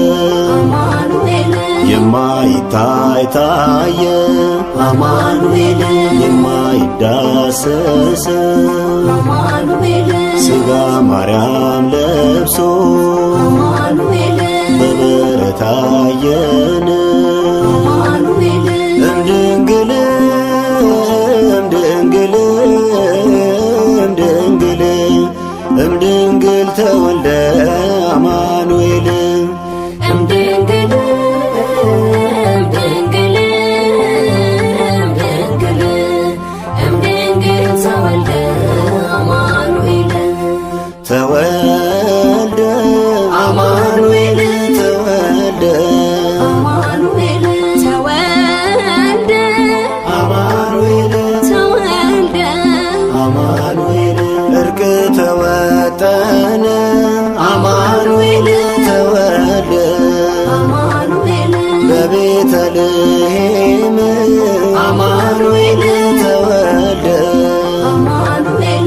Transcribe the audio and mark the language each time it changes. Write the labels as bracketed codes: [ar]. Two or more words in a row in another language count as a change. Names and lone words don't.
[am] የማይታይ ታየ አማኑኤል የማይዳሰስ ሥጋ ማርያም ለብሶ በበረት አየን [gez] እምድንግል እምድንግል እምድንግል እምድንግል ተወልደ አማኑኤል እምድንግል እምድንግል እምድንግል እምድንግል ተወልደ አማኑኤል ተወልደ አማኑኤል ተወልደ አማኑኤል ተወልደ አማኑኤል ተወልደ [am] አማኑኤል እርቅ ተወጠነ [gez] አማኑኤል ተወልደ [am] አማኑኤል በቤተልሔም አማኑኤል ተወልደ አማኑኤል